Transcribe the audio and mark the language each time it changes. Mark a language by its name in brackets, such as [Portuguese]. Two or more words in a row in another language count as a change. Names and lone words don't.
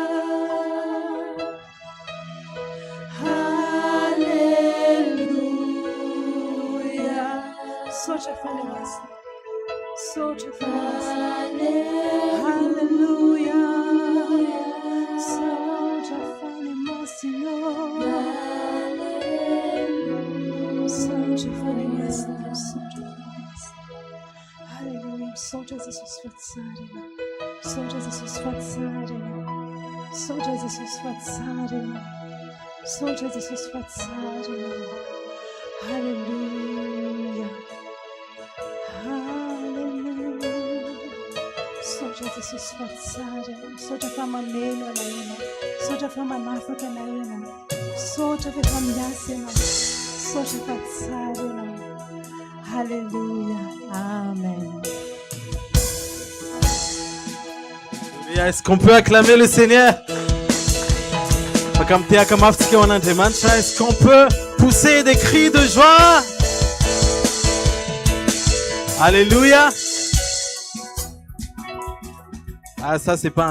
[Malagasy] Socha fanahy masina. Socha fanahy masina. Halleluja. Socha fanahy masina. Socha fanahy masina. Socha fanahy masina. Halleluja. Socha Jesus fatsarina. Socha Jesus fatsarina. Socha Jesus fatsarina. Socha Jesus fatsarina. Halleluja. Socha Jesus fatsarina. Socha famameno anaina. Socha famanafaka anaina. Socha famiasina. Socha fatsarina. Halleluja. Amen. [French] Est-ce qu'on peut acclamer le Seigneur? Est-ce qu'on peut pousser des cris de joie? Alléluia. Ah, ça c'est pas un...